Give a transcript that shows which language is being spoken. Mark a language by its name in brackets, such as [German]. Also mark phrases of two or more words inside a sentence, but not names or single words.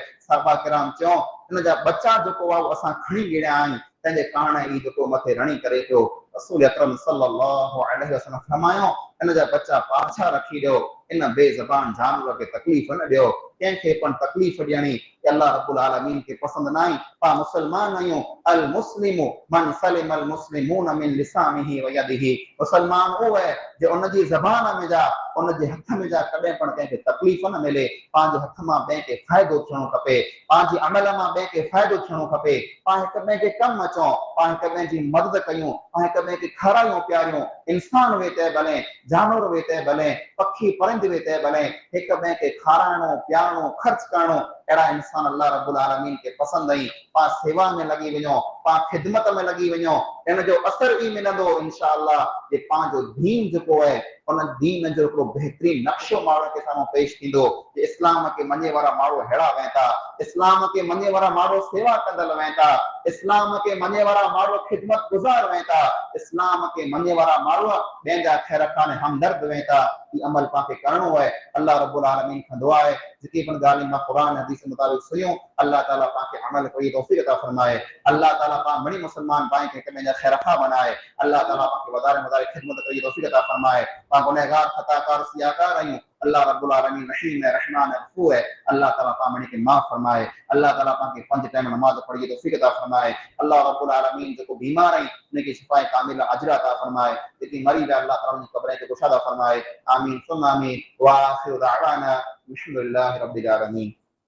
[Sindhi] सहाबा किराम चयो हिन जा बच्चा जेको आहे असां खणी गिड़िया आहिनि, तंहिंजे कारण ई जेको मथे रणी करे पियो। रसूल अकरम सल्लल्लाहु अलैहि वसल्लम फरमायो इन जा बच्चा पाछा रखी ॾियो, इन बेज़बान जानवर खे तकलीफ़ न ॾियो, कंहिंखे पण तकलीफ़ ॾियणी अल्लाह रब्बुल आलमीन के पसंद न आहे। पा मुसलमान आहियूं, [Arabic] المسلم من سلم المسلمون من لسانه ويده. [Urdu] मुसलमान वो है जो [Sindhi] उनजी ज़बान में जा, उनजे हथ में जा कॾहिं पण कंहिंखे तकलीफ़ न मिले। पंहिंजे हथ मां ॿिए खे फ़ाइदो थियणो खपे, पंहिंजी अमल मां ॿिए खे फ़ाइदो थियणो खपे, पाण हिक ॿिए खे कमु अचूं, पाण हिक ॿिए जी मदद कयूं, पाण हिक ॿिए खे खारायूं प्यारियूं। इंसान वेते भले, जानवर वेते भले, पखी परिंद वेते भले, हिक ॿिए खे खाराइणो प्यारणो ख़र्च करणो, अहिड़ा इंसान अल्लाह रब्बुल आलमीन के पसंद आई। पाण सेवा में लगी वञो, पाण ख़िदमत में लगी वञो, इन जो असर ई मिलंदो [Arabic] إن شاء الله [Sindhi] जे पंहिंजो दीन जेको आहे उन दीन जो हिकिड़ो बेहतरीन नक्शो माण्हू के साम्हूं पेश थींदो। इस्लाम के मञे वारा माण्हू अहिड़ा वह था, इस्लाम के मञे वारा माण्हू सेवा कंदड़ वह था, इस्लाम के मञे वारा माण्हू ख़िदमत गुज़ार वह था, इस्लाम के मञे वारा माण्हू ॿियनि जा ख़ैर खाने हमदर्द वह था। ई अमल पाण खे करणो आहे। अल्लाह रब्बुल आलमीन खां दुआ आहे जेकी पण ॻाल्हियूं मां क़ुरान हदीस मुताबिक़ सुनियूं, अल्लाह ताला पाण खे अमल कई तौफ़ीक़ अता फरमाए। अल्लाह ताला पाण बड़ी मुसलमान पाण खे कंहिं जा ख़ैर खा बनाए। अल्लाह ताला पाण खे वधारे वधारे ख़िदमत कई तौफ़ीक़ अता फरमाए। पाण गुनहगार खताकार सियाकार आहियूं, अल्लाह रब्बुल आलमीन रहीम है रहमान है गफूर है, अल्लाह ताला पाण बड़ी के माफ़ फरमाए। अल्लाह ताला पाण खे 5 टाइम नमाज पढ़ी तौफ़ीक़ अता फरमाए। अल्लाह रब्बुल आलमीन जेको बीमार आहिनि उनखे शिफ़ाए कामिला अजर अता फरमाए, जेकी मरी विया अल्लाह ताला उनजी क़ब्र खे कुशादा फरमाए। [Arabic] آمين ثم آمين وآخر دعوانا الحمد لله رب العالمين.